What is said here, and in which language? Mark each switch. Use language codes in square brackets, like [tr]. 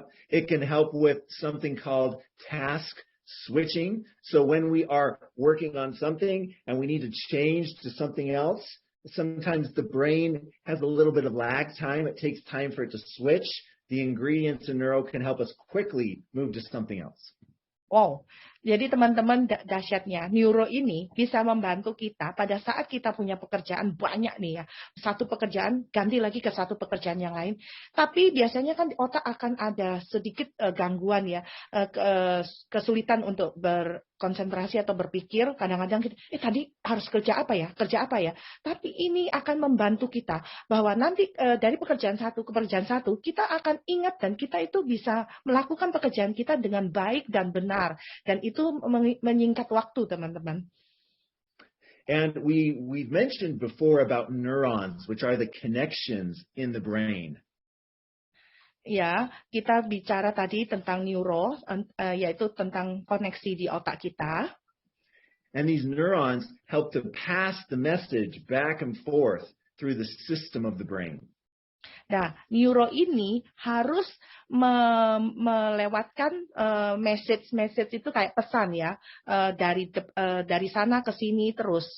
[en] It can help with something called task switching. So when we are working on something and we need to change to something else, sometimes the brain has a little bit of lag time. It takes time for it to switch. The ingredients in neuro can help us quickly move to something else. [id] Wow, jadi teman-teman dahsyatnya, neuro ini bisa membantu kita pada saat kita punya pekerjaan banyak nih ya. Satu pekerjaan, ganti lagi ke satu pekerjaan yang lain. Tapi biasanya kan di otak akan ada sedikit gangguan ya, kesulitan untuk berkonsentrasi atau berpikir. Kadang-kadang kita, tadi harus kerja apa ya? Tapi ini akan membantu kita bahwa nanti dari pekerjaan satu ke pekerjaan satu, kita akan ingat dan kita itu bisa melakukan pekerjaan kita dengan baik dan benar. Dan itu menyingkat waktu, teman-teman. [en] And we've mentioned before about neurons, which are the connections in the brain. [id] Ya, kita bicara tadi tentang neuro, yaitu tentang koneksi di otak kita. [en] And these neurons help to pass the message back and forth through the system of the brain. [id] Nah, neuro ini harus melewatkan message itu kayak pesan ya, dari sana ke sini terus.